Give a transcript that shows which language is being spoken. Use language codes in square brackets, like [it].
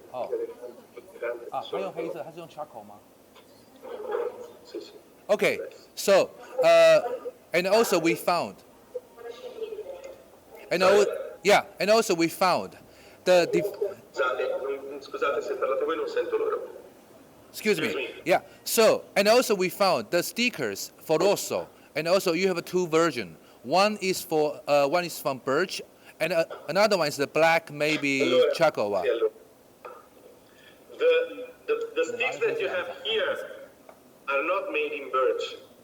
[zh] 哦，啊，它用黑色，它是用 charcoal 吗？ [en] Okay, so and also we found, and also we found [it] Scusate se parlate voi non sento loro. [en] excuse me, yeah. So and also we found the stickers for Rosso, and also you have two versions. One is from birch, and another one is the black, maybe charcoal one. The sticks that you have here are not made in birch.